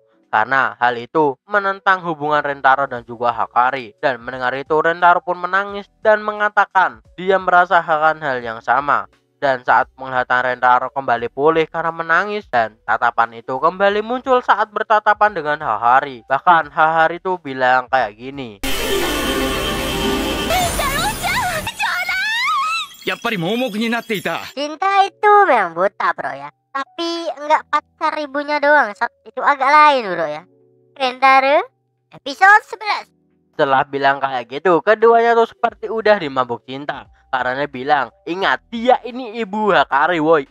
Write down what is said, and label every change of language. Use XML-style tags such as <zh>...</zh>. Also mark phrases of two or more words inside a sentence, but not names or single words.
<id>Karena hal itu menentang hubungan Rentaro dan juga Hakari. Dan mendengar itu Rentaro pun menangis dan mengatakan dia merasakan hal yang sama. Dan saat penglihatan Rentaro kembali pulih karena menangis, dan tatapan itu kembali muncul saat bertatapan dengan Hahari. Bahkan Hahari tuh bilang kayak gini.</id> <ja>やっぱり盲目になっていた。</ja> <id>Cinta itu memang buta bro ya. Tapi enggak pacar ibunya doang, Sat. Itu agak lain bro ya. Rentaro episode 11. Setelah bilang kayak gitu, keduanya tuh seperti udah dimabuk cinta. Karena dia bilang, ingat dia ini ibu Hakari woi.</id>